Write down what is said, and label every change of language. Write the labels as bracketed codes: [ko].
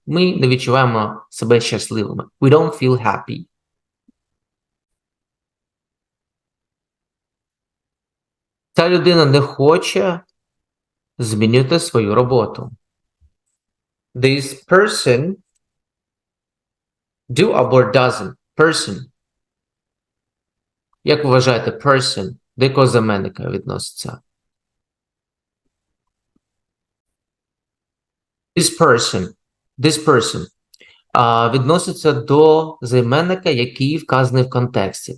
[uk] Ми не відчуваємо себе щасливими. [en] We don't feel happy. [uk] Ця людина не хоче змінювати свою роботу. [en] This person do або doesn't. Person. [uk] Як ви вважаєте, person до якого займенника відноситься? [en] This person [uk] відноситься до займенника, який вказаний в контексті.